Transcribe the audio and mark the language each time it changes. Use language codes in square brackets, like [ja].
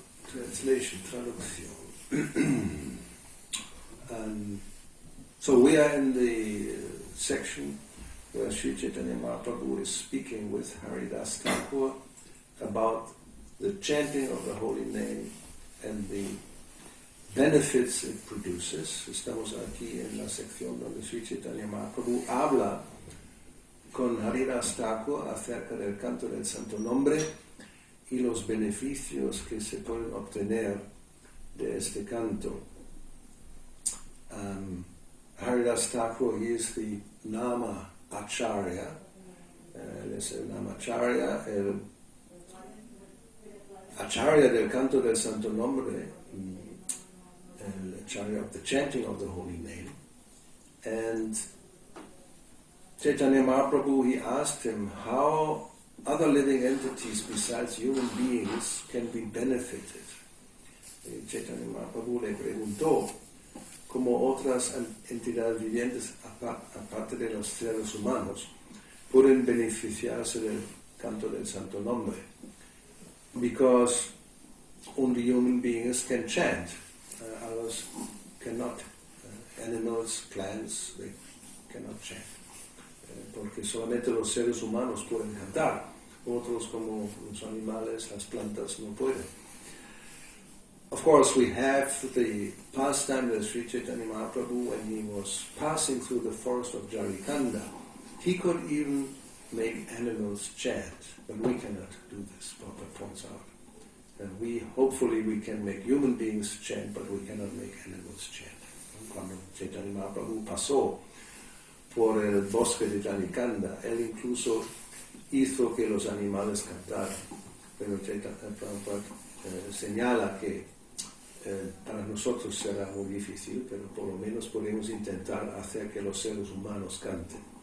[en] Translation, traducción. So we are in the section where Sri Chaitanya Mahaprabhu is speaking with Haridas Thakur about the chanting of the holy name and the benefits it produces. [es] Estamos aquí en la sección donde Sri Chaitanya Mahaprabhu habla con Haridas Thakur acerca del canto del Santo Nombre y los beneficios que se pueden obtener de este canto. [en] Haridas Thakur, he is the Nama Acharya. [es] Él es el Nama Acharya, el Acharya del canto del Santo Nombre, el Acharya [en] of the chanting of the holy name. And Chaitanya Mahaprabhu, he asked him how other living entities besides human beings can be benefited. [es] Chaitanya Mahaprabhu le preguntó cómo otras entidades vivientes, aparte de los seres humanos, pueden beneficiarse del canto del Santo Nombre. [en] Because only human beings can chant, others cannot. Animals, plants, they cannot chant. [es] Porque solamente los seres humanos pueden cantar, otros como los animales, las plantas no pueden. [en] Of course, we have the pastime of Sri Chaitanya Mahaprabhu when he was passing through the forest of Jarikanda. He could even make animals chant, but we cannot do this, Prabhupada points out. And hopefully we can make human beings chant, but we cannot make animals chant. [es] Cuando Chaitanya Mahaprabhu pasó por el bosque de Jarikanda, él incluso hizo que los animales cantaran. Pero Chaitanya Prabhupada señala que para nosotros será muy difícil, pero por lo menos podemos intentar hacer que los seres humanos canten.